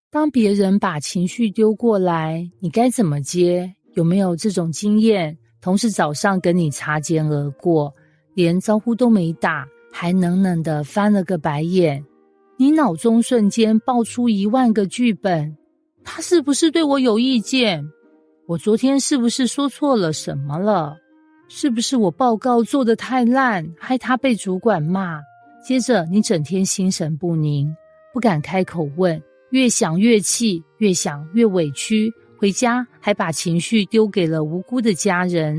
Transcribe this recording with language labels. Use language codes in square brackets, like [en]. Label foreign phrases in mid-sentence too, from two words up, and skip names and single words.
[zh] 當別人把情緒丟過來，你該怎麼接？有沒有這種經驗？同事早上跟你擦肩而過，連招呼都沒打，還冷冷地翻了個白眼，你腦中瞬間爆出10000個劇本。他是不是對我有意見？我昨天是不是說錯了什麼了？是不是我報告做得太爛，害他被主管罵？接着你整天心神不寧，不敢開口問，越想越氣，越想越委屈，回家還把情緒丟給了無辜的家人。